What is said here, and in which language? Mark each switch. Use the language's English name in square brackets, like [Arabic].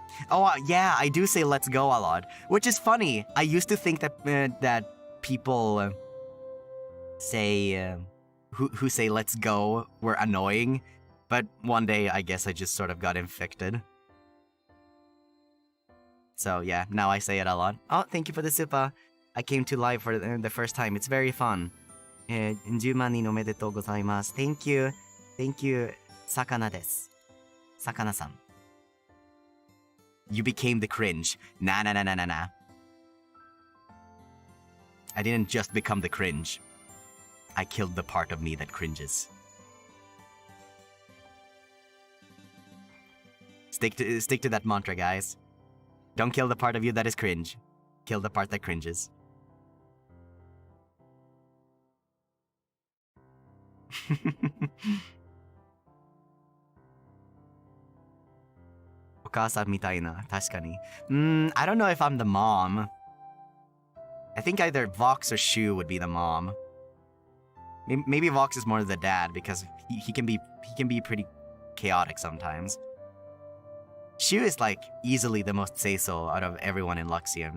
[English] Oh, yeah, I do say let's go a lot, which is funny. I used to think that that people say who say let's go were annoying, but one day I guess I just sort of got infected. So yeah, now I say it a lot. Oh, thank you for the super. I came to live for the first time. It's very fun. [Japanese] 10万人おめでとうございます. [English] Thank you. Thank you, Sakana です. Sakana-san. You became the cringe. Nah. I didn't just become the cringe. I killed the part of me that cringes. Stick to that mantra, guys. Don't kill the part of you that is cringe. Kill the part that cringes. [Japanese] お母さんみたいな、確かに。 [English] I don't know if I'm the mom. I think either Vox or Shu would be the mom. Maybe Vox is more the dad because he can be pretty chaotic sometimes. Shu is like easily the most say-so out of everyone in Luxiem.